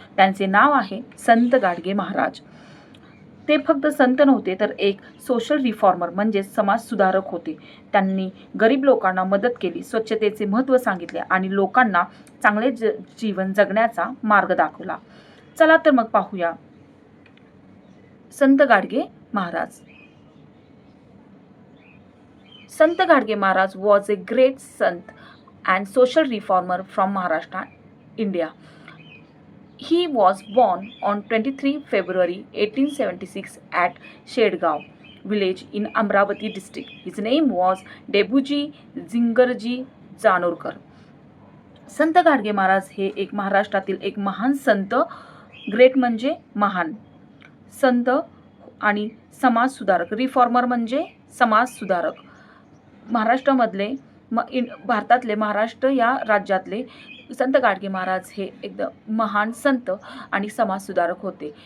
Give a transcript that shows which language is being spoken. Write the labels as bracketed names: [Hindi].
[Marathi] त्यांचे नाव आहे संत गाडगे महाराज. ते फक्त संत नव्हते तर एक सोशल रिफॉर्मर म्हणजे समाज सुधारक होते. त्यांनी गरीब लोकांना मदत केली, स्वच्छतेचे महत्त्व सांगितले आणि लोकांना चांगले जीवन जगण्याचा मार्ग दाखवला. चला तर मग पाहूया संत गाडगे महाराज. [English] Sant Gadge Maharaj was a great sant and social reformer from Maharashtra, India. He was born on 23 February 1876 at Shedgaon village in Amravati district. His name was Debuji Zingarji Zanorkar. [Marathi] संत गाडगे महाराज हे एक महाराष्ट्रातील एक महान संत, ग्रेट म्हणजे महान संत आणि समाज सुधारक. रिफॉर्मर म्हणजे समाज सुधारक. महाराष्ट्रामधले भारतातले महाराष्ट्र या राज्यातले संत गाडगे महाराज हे एकदम महान संत आणि समाज सुधारक होते.